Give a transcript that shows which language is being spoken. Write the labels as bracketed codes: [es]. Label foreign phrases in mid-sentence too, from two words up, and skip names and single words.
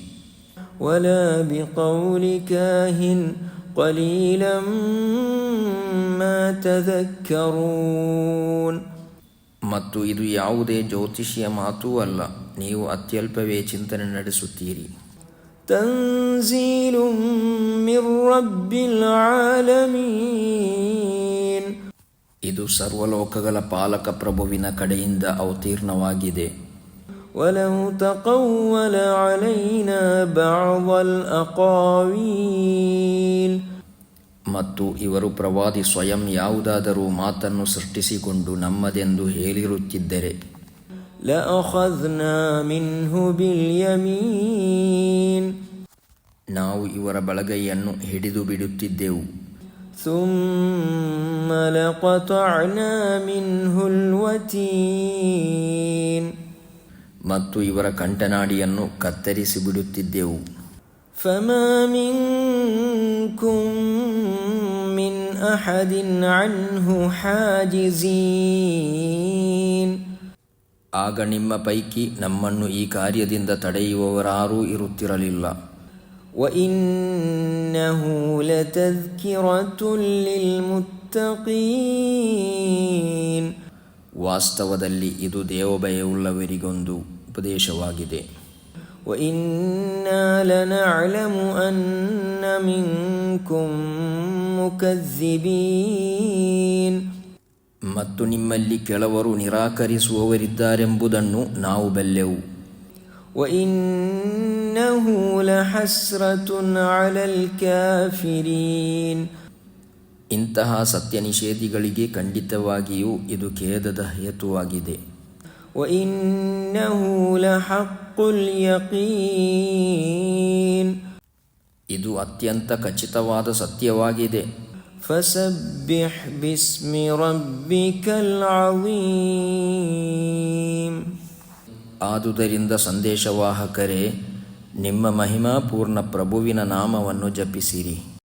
[ar] ولا بقول كاهن قليلا ما تذكرون, [kn] ಮತ್ತು ಇದು ಯಾವುದೇ ಜ್ಯೋತಿಷಿಯ ಮಾತೂ ಅಲ್ಲ, ನೀವು ಅತ್ಯಲ್ಪವೇ ಚಿಂತನೆ ನಡೆಸುತ್ತೀರಿ. [ar] تنزيل من من رب العالمين. [kn] ಇದು ಸರ್ವಲೋಕಗಳ ಪಾಲಕ ಪ್ರಭುವಿನ ಕಡೆಯಿಂದ ಅವತೀರ್ಣವಾಗಿದೆ. [ar] ولو تقول علينا بعض الأقاويل. [kn] ಮತ್ತು ಇವರು ಪ್ರವಾದಿ ಸ್ವಯಂ ಯಾವುದಾದರೂ ಮಾತನ್ನು ಸೃಷ್ಟಿಸಿಕೊಂಡು ನಮ್ಮದೆಂದು ಹೇಳಿರುತ್ತಿದ್ದರೆ [ar] لأخذنا منه باليمين. [kn] ನಾವು ಇವರ ಬಲಗೈಯನ್ನು ಹಿಡಿದು ಬಿಡುತ್ತಿದ್ದೆವು. [ar] ثم لقطعنا منه الوتين. [kn] ಮತ್ತು ಇವರ ಕಂಠನಾಡಿಯನ್ನು ಕತ್ತರಿಸಿ ಬಿಡುತ್ತಿದ್ದೆವು. [ar] فما منكم من أحد عنه حاجزين. [kn] ಆಗ ನಿಮ್ಮ ಪೈಕಿ ನಮ್ಮನ್ನು ಈ ಕಾರ್ಯದಿಂದ ತಡೆಯುವವರಾರೂ ಇರುತ್ತಿರಲಿಲ್ಲ. [ar] وإنه لتذكرة للمتقين. [kn] ವಾಸ್ತವದಲ್ಲಿ ಇದು ದೇವಭಯವುಳ್ಳವರಿಗೊಂದು ಉಪದೇಶವಾಗಿದೆ. [ar] وإنا لنعلم أن منكم مكذبين. [kn] ಮತ್ತು ನಿಮ್ಮಲ್ಲಿ ಕೆಲವರು ನಿರಾಕರಿಸುವವರಿದ್ದಾರೆಂಬುದನ್ನು ನಾವು ಬಲ್ಲೆವು. [ar] وإنه لحسرة على الكافرين. [kn] ಇಂತಹ ಸತ್ಯ ನಿಷೇಧಿಗಳಿಗೆ ಖಂಡಿತವಾಗಿಯೂ ಇದು ಖೇದದ ಹೇತುವಾಗಿದೆ. [ar] وإنه لحق اليقين. [kn] ಇದು ಅತ್ಯಂತ ಖಚಿತವಾದ ಸತ್ಯವಾಗಿದೆ. [ar] فسبح باسم ربك العظيم. [kn] ಆದುದರಿಂದ ಸಂದೇಶವಾಹಕರೇ, ನಿಮ್ಮ ಮಹಿಮಾಪೂರ್ಣ ಪ್ರಭುವಿನ ನಾಮವನ್ನು ಜಪಿಸಿರಿ.